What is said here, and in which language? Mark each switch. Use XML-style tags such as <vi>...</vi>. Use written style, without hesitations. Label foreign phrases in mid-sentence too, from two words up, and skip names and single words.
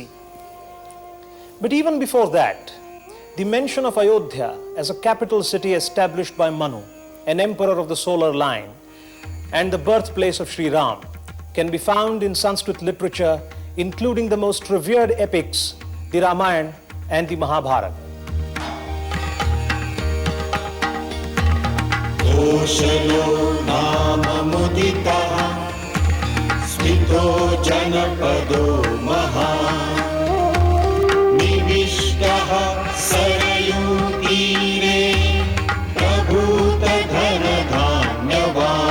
<en>But even before that, the mention of Ayodhya as a capital city established by Manu, an emperor of the solar line, and the birthplace of Sri Ram, can be found in Sanskrit literature, including the most revered epics, the Ramayana and the Mahabharata.</en> <sa>Koshalo nama mudita smito janapado maha Nivishtaha sarayu tire prabhuta dhanadhanyava</sa>